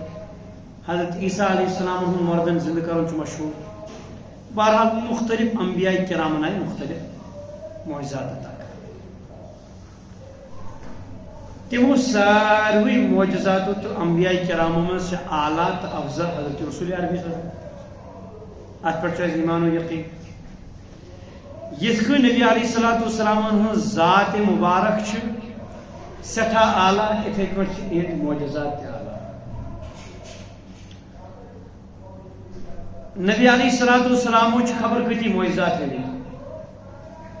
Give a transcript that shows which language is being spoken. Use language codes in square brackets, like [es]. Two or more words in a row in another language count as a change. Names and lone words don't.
[ks] حضرت عیسیٰ علیہ السلام ہُنٛد مردن زندٕ کرُن چھُ مشہوٗر. بہرحال مختلف انبیاء کرامن آیہِ مختلف معجزات عطا کرنہٕ. تِمو ساروٕے معجزاتو تہٕ انبیاء کرامو منٛز چھِ اعلیٰ تہٕ افضل حضرت رسول عربی صلی اللہ علیہ وسلم. اتھ پٮ۪ٹھ چھُ اَسہِ ایمان و یقین. یِتھ کٔنۍ نبی علیہ الصلوۃ والسلام ہٕنٛز ذات مبارک چھِ سٮ۪ٹھاہ اعلیٰ یِتھَے کٔنۍ چھِ یِہٕنٛدۍ معجزات تہِ اعلیٰ. نبی علیہ الصلوۃ والسلامو چھِ خبر کۭتیاہ معجزات لیٚکھِتھ.